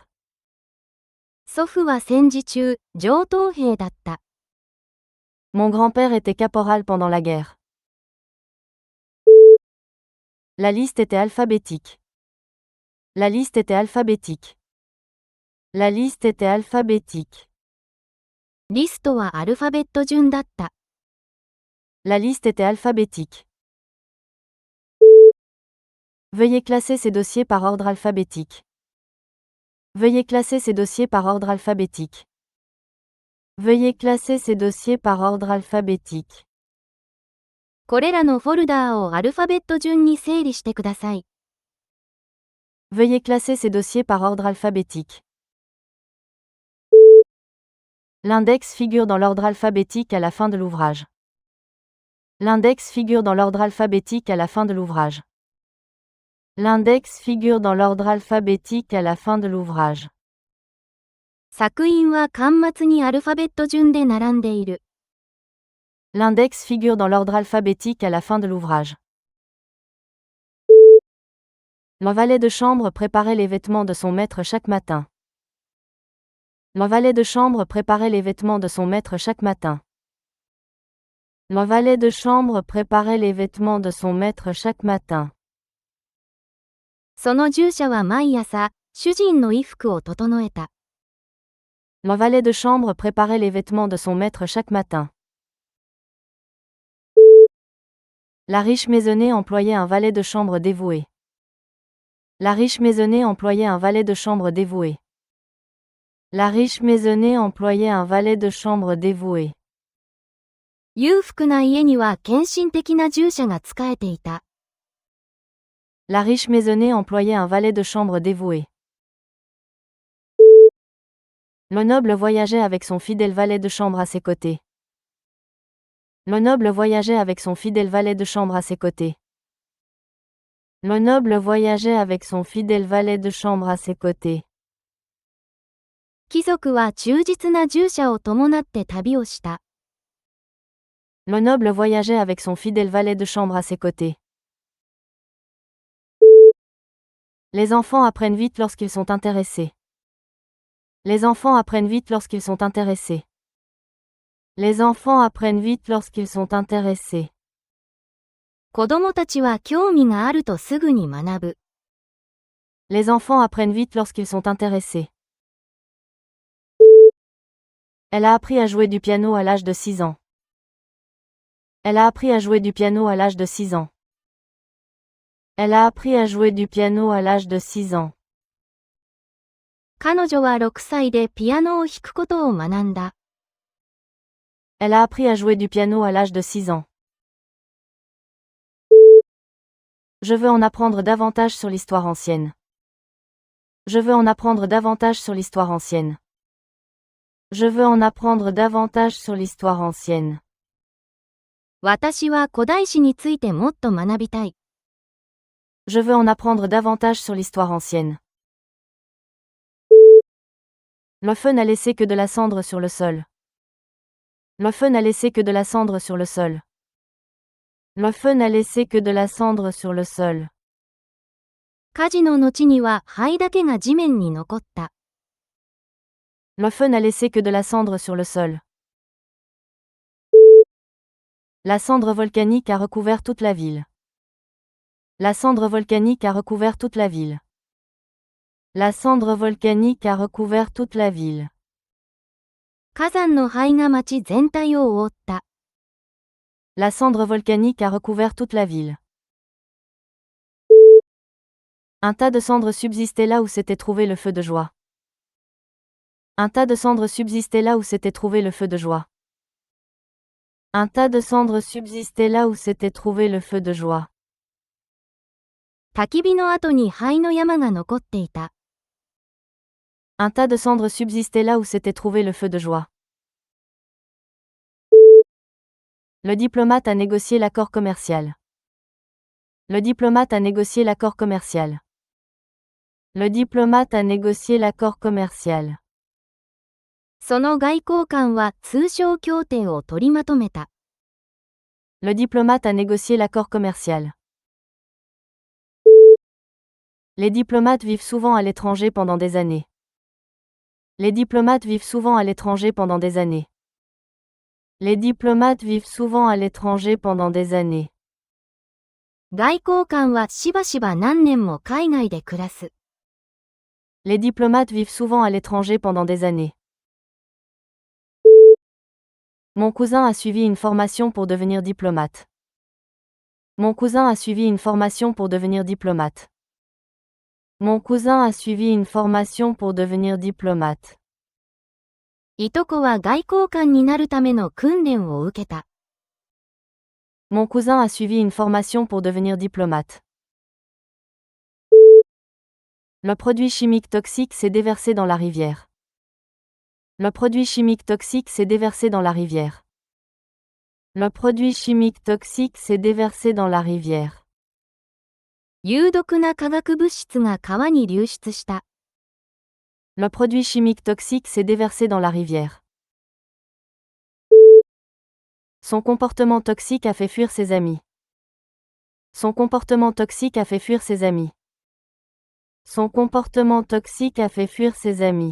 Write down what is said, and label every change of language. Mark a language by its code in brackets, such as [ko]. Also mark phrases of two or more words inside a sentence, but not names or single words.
[ja] 祖父は戦時中、上等兵だった。 [fr] Mon grand-père était caporal pendant la guerre. La liste était alphabétique. La liste était alphabétique. La liste était alphabétique. [ja] リストはアルファベット順だった。 [fr] La liste était alphabétique. Veuillez classer ces dossiers par ordre alphabétique. Veuillez classer ces dossiers par ordre alphabétique. Veuillez classer ces dossiers par ordre alphabétique. [ja] これらのフォルダーをアルファベット順に整理してください。 [fr] Veuillez classer ces dossiers par ordre alphabétique. L'index figure dans l'ordre alphabétique à la fin de l'ouvrage. L'index figure dans l'ordre alphabétique à la fin de l'ouvrage. L'index figure dans l'ordre alphabétique à la fin de l'ouvrage. [ja] 索引は巻末にアルファベット順で並んでいる。 [fr] L'index figure dans l'ordre alphabétique à la fin de l'ouvrage. Le valet de chambre préparait les vêtements de son maître chaque matin. Le valet de chambre préparait les vêtements de son maître chaque matin. Le valet de chambre préparait les vêtements de son maître chaque matin. [ja] その従者は毎朝、主人の衣服を整えた。 [fr] Le valet de chambre préparait les vêtements de son maître chaque matin. La riche maisonnée employait un valet de chambre dévoué. La riche maisonnée employait un valet de chambre dévoué. La riche maisonnée employait un valet de chambre dévoué. [ja] 裕福な家には献身的な従者が仕えていた。 [fr] La riche maisonnée employait un valet de chambre dévoué. Le noble voyageait avec son fidèle valet de chambre à ses côtés. Le noble voyageait avec son fidèle valet de chambre à ses côtés. Le noble voyageait avec son fidèle valet de chambre à ses côtés. [ja] 貴族は忠実な従者を伴って旅をした。 [fr] Le noble voyageait avec son fidèle valet de chambre à ses côtés. Les enfants apprennent vite lorsqu'ils sont intéressés. Les enfants apprennent vite lorsqu'ils sont intéressés. Les enfants apprennent vite lorsqu'ils sont intéressés. [ja] 子供たちは興味があるとすぐに学ぶ。 [fr] Les enfants apprennent vite lorsqu'ils sont intéressés. Elle a appris à jouer du piano à l'âge de 6 ans. Elle a appris à jouer du piano à l'âge de 6 ans. Elle a appris à jouer du piano à l'âge de 6 ans. [ja] 彼女は6歳でピアノを弾くことを学んだ。 [fr] Elle a appris à jouer du piano à l'âge de 6 ans. Je veux en apprendre davantage sur l'histoire ancienne. Je veux en apprendre davantage sur l'histoire ancienne. Je veux en apprendre davantage sur l'histoire ancienne. [ja] 私は古代史についてもっと学びたい。 [fr] Je veux en apprendre davantage sur l'histoire ancienne. Le feu n'a laissé que de la cendre sur le sol. Le feu n'a laissé que de la cendre sur le sol. Le feu n'a laissé que de la cendre sur le sol. [ja] 火事の後には灰だけが地面に残った。 [fr] Le feu n'a laissé que de la cendre sur le sol. La cendre volcanique a recouvert toute la ville. La cendre volcanique a recouvert toute la ville. La cendre volcanique a recouvert toute la ville. [ja] 火山の灰が町全体を覆った。 [fr] La cendre volcanique a recouvert toute la ville. Un tas de cendres subsistait là où s'était trouvé le feu de joie. Un tas de cendres subsistait là où s'était trouvé le feu de joie. Un tas de cendres subsistait là où s'était trouvé le feu de joie. [ja] 焚き火の後に灰の山が残っていた。 [fr] Un tas de cendres subsistait là où s'était trouvé le feu de joie. Le diplomate a négocié l'accord commercial. Le diplomate a négocié l'accord commercial. Le diplomate a négocié l'accord commercial. [ja] その外交官は通商協定を取りまとめた。 [fr] Le diplomate a négocié l'accord commercial. Les diplomates vivent souvent à l'étranger pendant des années. Les diplomates vivent souvent à l'étranger pendant des années. Les diplomates vivent souvent à l'étranger pendant des années. [ja] 外交官はしばしば何年も海外で暮らす。 [fr] Les diplomates vivent souvent à l'étranger pendant des années. Mon cousin a suivi une formation pour devenir diplomate. Mon cousin a suivi une formation pour devenir diplomate. Mon cousin a suivi une formation pour devenir diplomate. [ja] いとこは外交官になるための訓練を受けた。 [fr] Mon cousin a suivi une formation pour devenir diplomate. Le produit chimique toxique s'est déversé dans la rivière. Le produit chimique toxique s'est déversé dans la rivière. Le produit chimique toxique s'est déversé dans la rivière. [ja] 有毒な化学物質が川に流出した。 [fr] Le produit chimique toxique s'est déversé dans la rivière. Son comportement toxique a fait fuir ses amis. Son comportement toxique a fait fuir ses amis. Son comportement toxique a fait fuir ses amis.